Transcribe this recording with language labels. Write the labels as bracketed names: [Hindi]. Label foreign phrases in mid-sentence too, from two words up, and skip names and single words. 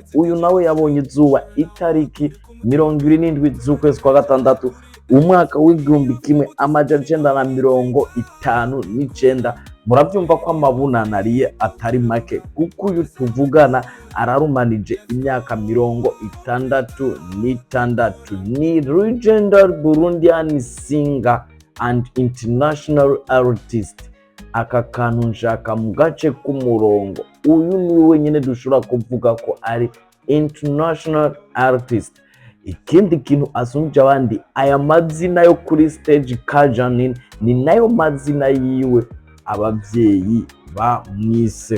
[Rundi] uyu nawe yabonye izuba itariki 27 z'ukwezi kwa gatandatu umwaka w'igihumbi kimwe amajana 959. muravyumva ko amabunanariye atari make kuko uyu tuvugana ararumanije imyaka 66. [English] ni legendary Burundian singer and international artist. [Rundi] aka kantu nshaka mu gace k'umurongo, uyu ni wenyine dushobora kuvuga ko ari [English] international artist. [Rundi] ikindi kintu asumje abandi, aya mazina yo kuri stage Kajanin ni nayo mazina yiwe abavyeyi bamwise.